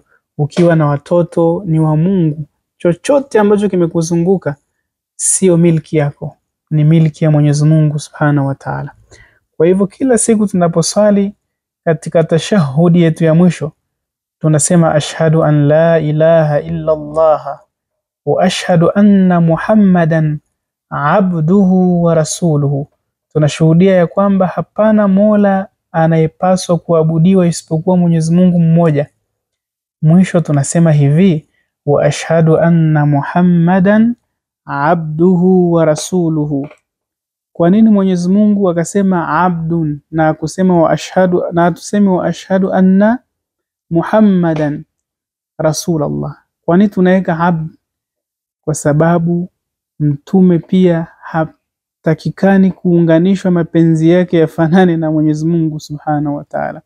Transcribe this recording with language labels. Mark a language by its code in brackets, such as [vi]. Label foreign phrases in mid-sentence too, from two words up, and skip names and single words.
[sw] Ukiwa na watoto ni wa Mungu. Chochote ambacho kimekuzunguka sio milki yako, ni milki ya Mwenyezi Mungu [ar] سبحانه وتعالى. [sw] Kwa hivyo kila siku tunaposwali katika tashahudi yetu ya mwisho tunasema [ar] أشهد أن لا إله إلا الله وأشهد أن محمدا عبده ورسوله. [sw] Tunashuhudia ya kwamba hapana mola anayepaswa kuabudiwa isipokuwa Mwenyezi Mungu mmoja. Mwisho tunasema hivi, [ar] وأشهد أن محمدا عبده ورسوله. [sw] Kwa nini Mwenyezi Mungu akasema abdun na kusema [ar] وأشهد, [sw] na tuseme [ar] وأشهد أن محمدا رسول الله? [sw] Kwa nini tunaweka abd? Kwa sababu mtume pia hatakikani kuunganishwa mapenzi yake yafanane na Mwenyezi Mungu [ar] سبحانه وتعالى.